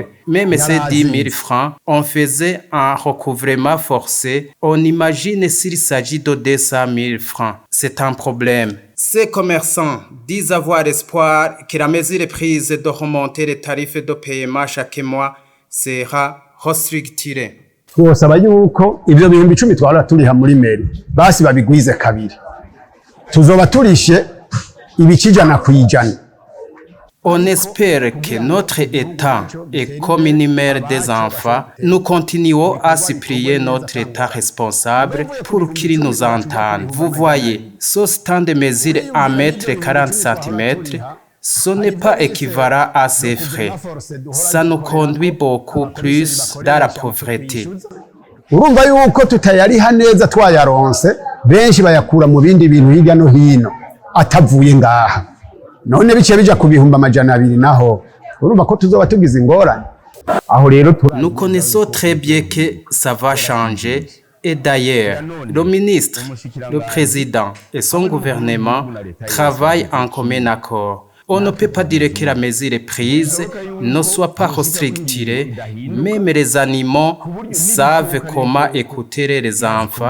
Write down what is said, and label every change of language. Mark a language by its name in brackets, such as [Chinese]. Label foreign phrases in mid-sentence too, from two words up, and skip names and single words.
[French] Même ces 10 000 francs, on faisait un recouvrement forcé. On imagine s'il s'agit de 200 000 francs. C'est un problème. Ces commerçants disent avoir espoir que la mesure prise de remonter les tarifs de paiement chaque mois sera restructurée. [Rundi] Twosaba yuko ivyo bihumbi 10 twara turiha muri meri basi babigwize kabiri tuzoba turishe ibikijana kwijana. [French] On espère que notre État est comme une mère des enfants. Nous continuons à supplier notre État responsable pour qu'il nous entende. Vous voyez, ce stand de mesure à 1,40 cm, ce n'est pas équivalent à ces frais. Ça nous conduit beaucoup plus dans la pauvreté. [Rundi] urumva yuko tutayariha neza twayaronse benshi bayakura mu bindi bintu hirya no hino atavuye ngaha none bice bija ku bihumbi 200 naho urumva ko tuzoba tugize ingorane aho rero [French] Nous connaissons très bien que ça va changer et d'ailleurs le ministre, le président et son gouvernement travaillent en commun accord. On ne peut pas dire que la mesure prise ne soit pas restrictive. Même les animaux savent comment écouter les enfants.